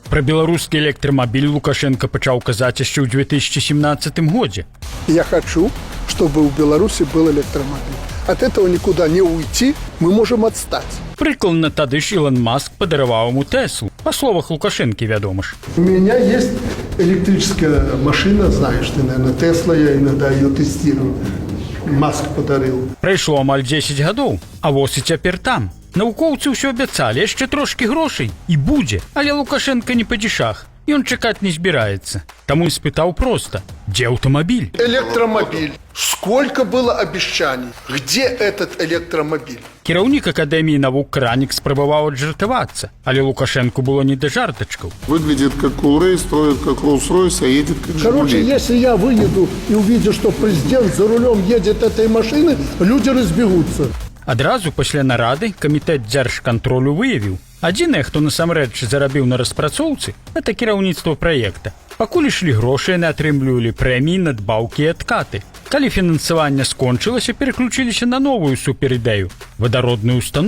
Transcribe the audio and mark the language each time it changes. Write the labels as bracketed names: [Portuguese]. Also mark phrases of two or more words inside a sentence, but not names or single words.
[Belarusian] Пра беларускі электрамабіль Лукашенко пачаў казаць яшчэ ў 2017 годзе. [Russian] Я хочу, чтобы у Беларуси был электромобиль. От этого никуда не уйти, мы можем отстать. [Belarusian] Прыкладна тады ж Илон Маск падараваў ему Теслу. Па словах Лукашенко, вядома ж. [Russian] У меня есть электрическая машина, знаешь ты, наверное, Тесла, я иногда ее тестирую. Маск подарил. [Belarusian] Прайшло амаль 10 гадоў, а вось і цяпер там. Навукоўцы ўсё абяцалі, яшчэ трошкі грошай і будзе, але Лукашенко не па дзішах. Ён чакаць не збіраецца. Таму і спытаў проста: дзе аўтамабіль? [Russian] Электромобиль. Сколько было обещаний? Где этот электромобиль? [Belarusian] Кіраўнік Акадэміі навук Кранік спрабаваў аджартавацца, але Лукашенку было не да жартачкаў. [Russian] Выглядит как Кулрей, строит как Роллс-Ройс, а едет как Короче, Жигули. если я выеду и увижу, что президент за рулем едет этой машины, люди разбегутся. [Belarusian] Адразу пасля нарады камітэт дзяржкантролю выявіў: адзінае, хто насамрэч зарабіў на распрацоўцы, гэта кіраўніцтва праекта. Пакуль ішлі грошы, яны атрымлівалі прэміі, надбаўкі і адкаты. Калі фінансаванне скончылася, пераключыліся на новую суперідэю — вадародную устаноўку.